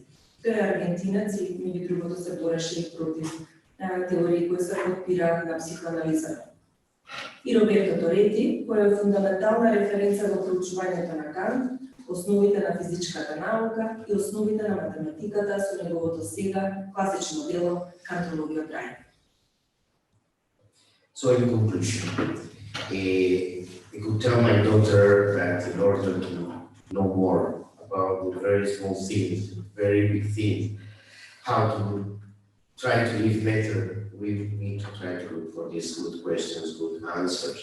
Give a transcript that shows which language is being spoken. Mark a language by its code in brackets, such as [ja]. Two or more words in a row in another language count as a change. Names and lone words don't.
[mk] Тој е аргентинец и меѓу другото се бореше и против теории кои се подпираат на психоанализа. И Роберто Торети, кој е фундаментална референца во проучувањето на Кант, основите на физичката наука и основите на математиката со неговото сега класично дело Кантологија од рај. [en] So in conclusion, I could tell my daughter that in order to know more about the very small things, very big things, how to try to live better, we need to try to look for these good questions, good answers.